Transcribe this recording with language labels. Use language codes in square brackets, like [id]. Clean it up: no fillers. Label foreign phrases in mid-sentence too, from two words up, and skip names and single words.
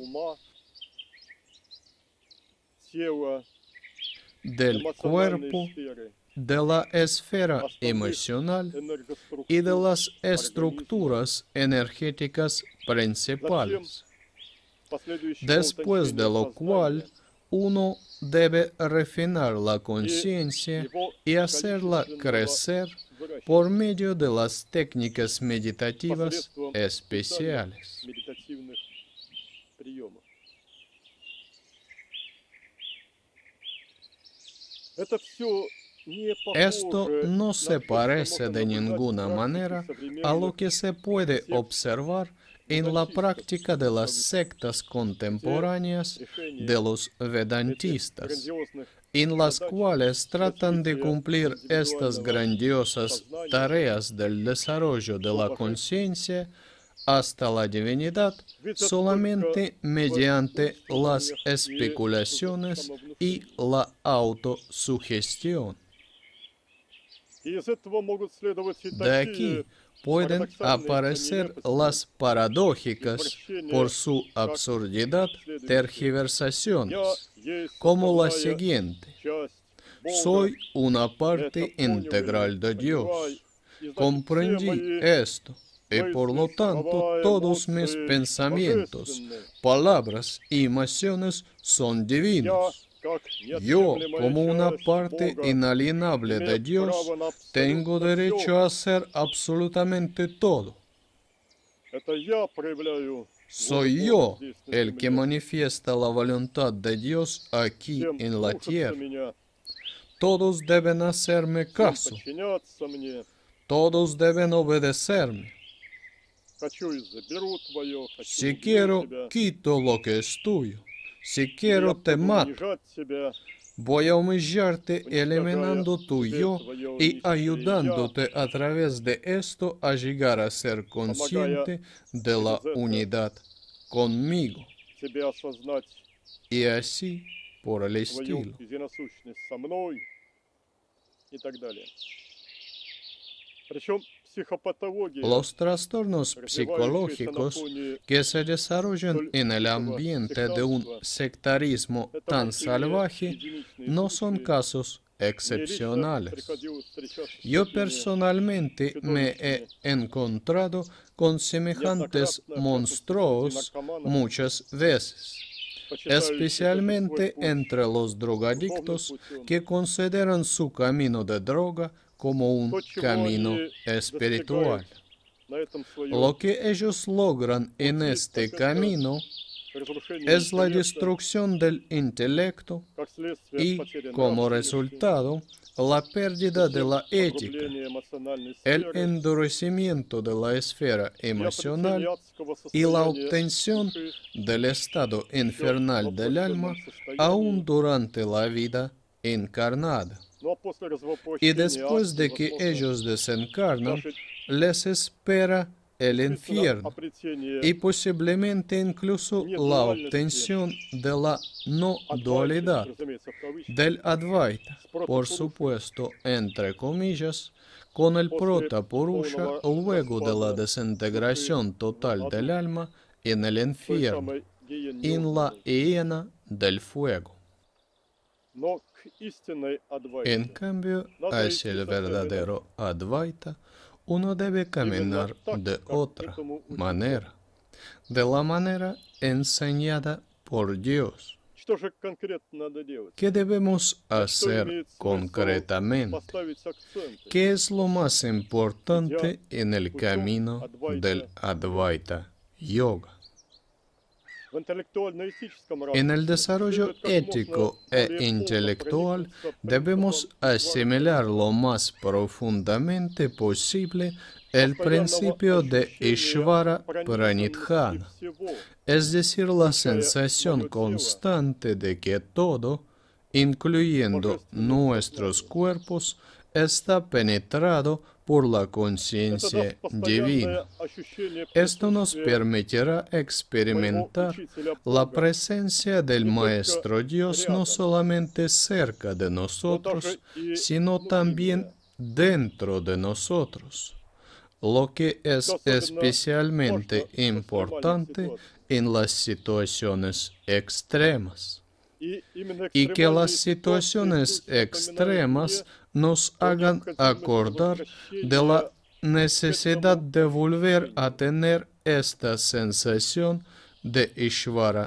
[ru] ума, тела, [es] del cuerpo, [ru] эмоциональной сферы, [es] de la esfera emocional y de las estructuras energéticas principales, después de lo cual uno debe refinar la conciencia y hacerla crecer por medio de las técnicas meditativas especiales. [ru] медитативных приемов. Это все не [es] Esto [ru] похоже [es] no [ru] на [es] se [ru] то, что [es] parece [ru] можно [es] de [ru] наблюдать в [es] ninguna [ru] практике [es] manera a lo [ru] современных [es] que se puede observar en la práctica de las sectas contemporáneas de los vedantistas, [ru] грандиозных [es] en las cuales tratan de cumplir estas grandiosas tareas del desarrollo de la conciencia hasta la divinidad solamente mediante las especulaciones y la autosugestión. [ru] И из этого могут следовать и [es] De aquí [ru] такие [es] pueden [ru] парадоксальные по [es] aparecer [ru] нелепости [es] las paradójicas [ru] извращения, [es] por su [ru] как [es] absurdidad [ru] следующее. Я [es] tergiversaciones, [ru] есть [es] como la [ru] составная [es] siguiente. [ru] часть Бога. [es] Soy una [ru] Это [es] parte [ru] понял или [es] integral de [ru] понимай. [es] Dios. [ru] И значит, все [es] Comprendí [ru] мои [es] esto, y por lo [ru] мысли, [es] tanto [ru] слова, [es] todos mis [ru] эмоции [es] pensamientos, [ru] божественны. [es] palabras y emociones son [ru] Я, [es] divinos. [ru] как [es] Yo, [ru] неотъемлемая [es] como una [ru] часть [es] parte [ru] Бога, [es] inalienable de [ru] имею [es] Dios, [ru] право на [es] tengo [ru] абсолютно [es] derecho [ru] все. [es] a hacer absolutamente todo. [ru] Это я проявляю волю [es] Soy [ru] Бога [es] yo [ru] здесь, на [es] el que [ru] земле. [es] manifiesta la voluntad de Dios aquí [ru] Всем [es] en la [ru] слушаться [es] tierra. [ru] меня, [es] Todos deben hacerme [ru] всем [es] caso, [ru] подчиняться мне. [es] todos deben obedecerme. [ru] Хочу и заберу твое, хочу [es] Si [ru] убью [es] quiero, [ru] тебя. [es] quito lo que es tuyo. Si [ru] И [es] quiero, [ru] я [es] te [ru] буду [es] mato. [ru] унижать тебя, [es] Voy a humillarte [ru] уничтожая [es] eliminando tu [ru] тебе [es] yo [ru] твое [es] y [ru] низкое я, [es] ayudándote a través de esto a llegar a ser consciente de la unidad conmigo. [ru] тебе осознать [es] Y así por el [ru] свою [es] estilo. [ru] единосущность со мной и так далее. Причем психопатология, [es] Los trastornos [ru] развивающаяся на [es] psicológicos [ru] фоне [es] que se desarrollan en el ambiente de un sectarismo [ru] это [es] tan [ru] вовсе не [es] salvaje [ru] единичные [es] no son [ru] случаи. [es] casos [ru] Мне лично [es] excepcionales. [ru] приходилось встречаться с [es] Yo [ru] такими [es] personalmente me he encontrado con semejantes [ru] неоднократно, в частности, среди [es] monstruos [ru] наркоманов, [es] muchas veces, [ru] почитающих [es] especialmente [ru] этот свой путь [es] entre los [ru] духовным [es] drogadictos [ru] путем. [es] que consideran su camino de droga como un [ru] То, чего [es] camino [ru] они [es] espiritual. [ru] достигают на этом своем [es] Lo que ellos logran en [ru] пути, [es] este [ru] так это [es] camino [ru] разрушение [es] es la [ru] интеллекта, [es] destrucción del intelecto [ru] как следствие [es] y, [ru] потери [es] como [ru] нравственности, [es] resultado, la pérdida de la ética, [ru] погрубление эмоциональной [es] el [ru] сферы [es] endurecimiento de la esfera [ru] и обретение [es] emocional [ru] адского [es] y la [ru] состояния [es] obtención [ru] души [es] del estado [ru] еще в [es] infernal del alma [ru] воплощенном [es] aún [ru] состоянии. [es] durante la vida encarnada. [ru] Ну а после [es] Y [ru] развоплощения [es] después [ru] адской, [es] de que [ru] возможно, [es] ellos desencarnan, [ru] даже [es] les espera el [ru] действительно [es] infierno [ru] обретение [es] y posiblemente incluso la obtención de la no [ru] адвайты, [es] dualidad, [ru] разумеется, в кавычках, [es] del Advaita, [ru] с [es] por [ru] протопурушей. [es] supuesto, entre comillas, con el [ru] После [es] Protapurusha [ru] полного [es] luego de la [ru] распада [es] desintegración [ru] души [es] total [ru] в [es] del [ru] аду, [es] alma en el [ru] той [es] infierno, [ru] самой гиене [es] en la [ru] огненной. [es] hiena del fuego. [ru] Но к истинной [es] En [ru] адвайте [es] cambio, [ru] надо [es] hacia [ru] идти [es] el [ru] совсем иначе. [es] verdadero Advaita, uno debe [ru] Именно [es] caminar [ru] так, [es] de [ru] как [es] otra [ru] этому учит Бог. [es] manera, de la manera enseñada por Dios. [ru] Что же конкретно надо делать? [es] ¿Qué debemos [ru] На что [es] hacer [ru] имеет смысл [es] concretamente? [ru] поставить акценты? [es] ¿Qué es lo más importante en el [ru] путем [es] camino del Advaita Yoga? [ru] В интеллектуально-этическом [es] En el [ru] ракурсе [es] desarrollo [ru] следует как можно [es] ético e [ru] более полно [es] intelectual [ru] проникнуться [es] debemos [ru] принципом [es] asimilar lo más profundamente posible el [ru] постоянного [es] principio de [ru] ощущения [es] Ishvara [ru] пронизанности [es] Pranidhana, [ru] всего, [es] es decir, la [ru] включая [es] sensación [ru] мое тело, [es] constante de que todo, incluyendo [ru] божественным [es] nuestros [ru] сознанием. [es] cuerpos, está penetrado por la [ru] Это [es] conciencia [ru] даст [es] divina. [ru] постоянное ощущение [es] Esto nos [ru] присутствия [es] permitirá [ru] моего [es] experimentar [ru] Учителя [es] la [ru] Бога, [es] presencia del [ru] не только [es] Maestro Dios no [ru] рядом, [es] solamente cerca de [ru] но [es] nosotros, [ru] даже и [es] sino [ru] внутри [es] también [ru] меня. [es] dentro de nosotros, lo que es [ru] Что особенно [es] especialmente [ru] важно в экстремальных [es] importante [ru] ситуациях. [es] en las situaciones extremas, [ru] И именно [es] y que las [ru] экстремальные ситуации [es] situaciones [ru] пусть напоминают [es] extremas [ru] мне [es] nos [ru] о [es] hagan [ru] необходимости [es] acordar de la [ru] возвращения [es] necesidad de volver a [ru] ощущению. [es] tener esta sensación de Ishvara